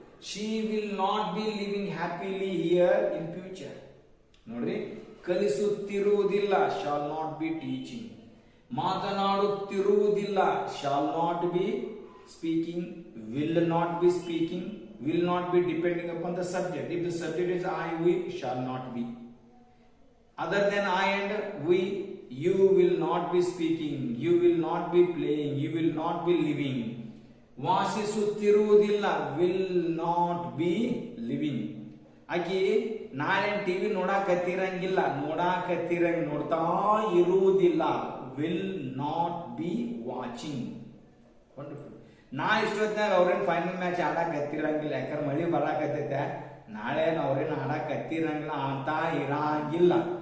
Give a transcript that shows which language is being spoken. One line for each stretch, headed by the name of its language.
English: She will not be living happily here in future.
Kannada: ನೋಡ್ರಿ, ಕಲಿಸುತ್ತಿರುವುದಿಲ್ಲ,
English: Shall not be teaching.
Kannada: ಮಾತನಾಡುತ್ತಿರುವುದಿಲ್ಲ,
English: Shall not be speaking, will not be speaking, will not be depending upon the subject. If the subject is I, we, shall not be. Other than I and we, you will not be speaking, you will not be playing, you will not be living.
Kannada: ವಾಸಿಸುತ್ತಿರುವುದಿಲ್ಲ,
English: will not be living.
Kannada: ಆಕಿ ನಾಳೆ TV ನೋಡಾಕತ್ತಿರಂಗಿಲ್ಲ, ನೋಡ್ತಾ ಇರುವುದಿಲ್ಲ.
English: Will not be watching. Wonderful.
Kannada: ನಾಳೆ ಇಷ್ಟೊತ್ತಿನಾಗ ಅವ್ರೇನ್ final match ಆಡಾಕತ್ತಿರಂಗಿಲ್ಲ, ಯಾಕಂದ್ರೆ ಮಳಿ ಬರಾಕತ್ತೈತೆ. ನಾಳೆ ಅವ್ರೇನ್ ಆಡಾಕತ್ತಿರಂಗಿಲ್ಲ, ಆಡ್ತಾ ಇರಂಗಿಲ್ಲ.